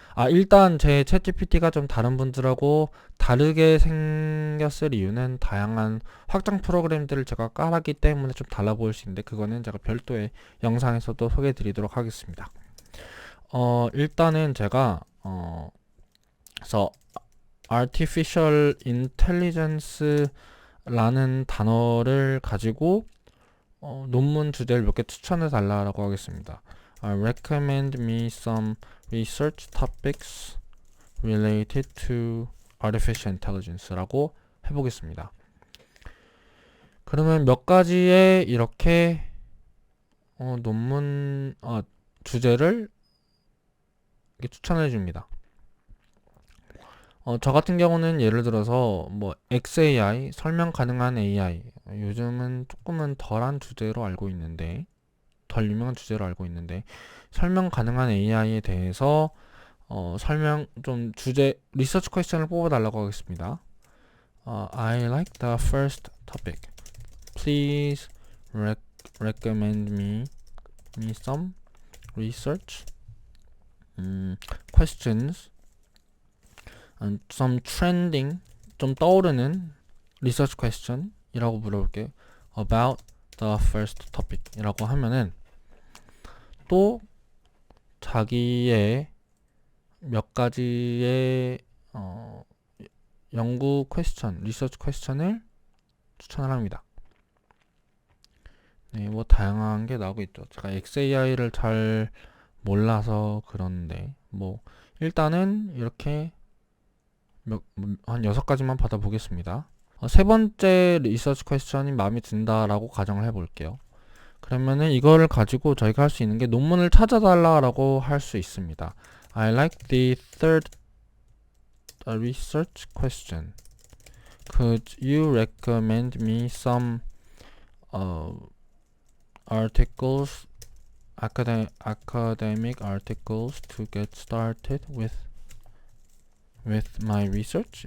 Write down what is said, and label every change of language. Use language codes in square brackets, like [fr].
[ko] 일단 제 챗GPT가 좀 다른 분들하고 다르게 생겼을 이유는 다양한 확장 프로그램들을 제가 깔았기 때문에 좀 달라 보일 수 있는데, 그거는 제가 별도의 영상에서도 소개해 드리도록 하겠습니다. 일단은 제가 그래서 Artificial Intelligence라는 단어를 가지고 논문 주제를 몇 개 추천해 달라고 하겠습니다. [en] Recommend me some research topics related to artificial intelligence [ko] 라고 해보겠습니다. 그러면 몇 가지의 이렇게 논문 주제를 이렇게 추천해 줍니다. 저 같은 경우는 예를 들어서 뭐 XAI, 설명 가능한 AI, 요즘은 조금은 덜한 주제로 알고 있는데, 덜 유명한 주제로 알고 있는데, 설명 가능한 AI에 대해서 설명 좀 주제 리서치 퀘스천을 뽑아달라고 하겠습니다. [en] I like the first topic. Please recommend me me some research questions and some trending, [ko] 좀 떠오르는 [en] research question [ko] 이라고 물어볼게요. [en] about the first topic [ko] 이라고 하면은 또 자기의 몇 가지의 연구 퀘스천, 리서치 퀘스천을 추천을 합니다. 네, 뭐 다양한 게 나오고 있죠. 제가 XAI를 잘 몰라서 그런데 뭐 일단은 이렇게 한 6가지만 받아보겠습니다. 세 번째 리서치 퀘스천이 마음에 든다라고 가정을 해볼게요. 그러면은 이거를 가지고 저희가 할 수 있는 게 논문을 찾아달라고 할 수 있습니다. [en] I like the third research question. Could you recommend me some articles, academic articles to get started with my research?